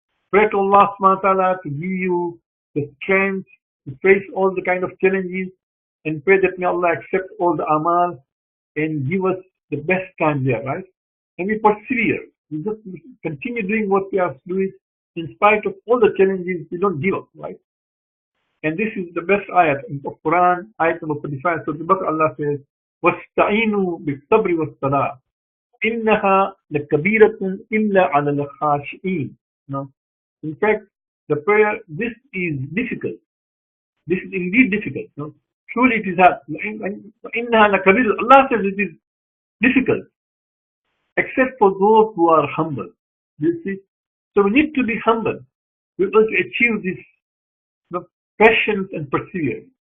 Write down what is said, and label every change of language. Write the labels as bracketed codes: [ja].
[en] Pray to Allah subhanahu wa ta'ala to give you the strength to face all the kind of challenges and pray that may Allah accept all the amal and give us the best time there, right? And we persevere. We just continue doing what we are doing in spite of all the challenges. We don't give up, right? And this is the best ayat of Quran, ayat number 45. So the book Allah says, [ar] وَاسْتَعِينُوا بِالصَّبْرِ وَالصَّلَاةِ إِنَّهَا لَكَبِيرَةٌ إِلَّا عَلَى الْخَاشِئِينَ. [en] No? In fact, the prayer, this is difficult. This is indeed difficult. No? Truly it is hard. [ar] إِنَّهَا لَكَبِيرَةٌ. [en] Allah says it is difficult, except for those who are humble. You see? So we need to be humble. We want to achieve this patience and perseverance.